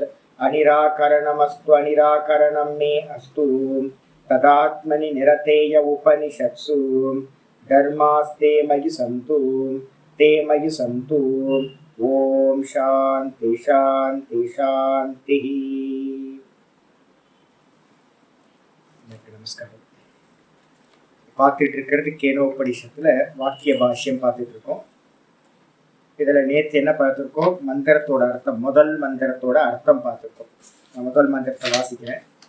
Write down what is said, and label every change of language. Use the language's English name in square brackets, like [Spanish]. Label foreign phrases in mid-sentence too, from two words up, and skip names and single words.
[Sanskrit] अनिराकरणमस्तु अनिराकरणं मे अस्तु तदात्मनि निरतेय उपनिषत्सु धर्मास्ते मयि सन्तु ते मयि सन्तु। ॐ शान्ति शान्ति शान्तिः। [Tamil] நமஸ்காரம். பார்த்துட்டு இருக்கிறது கேனோபனிஷத்துல வாக்கிய பாஷ்யம் பார்த்துட்டு இருக்கோம். இதுல நேற்று என்ன பார்த்துருக்கோம்? மந்திரத்தோட அர்த்தம், முதல் மந்திரத்தோட அர்த்தம் பார்த்துருக்கோம். நான் முதல் மந்திரத்தை வாசிக்கிறேன்.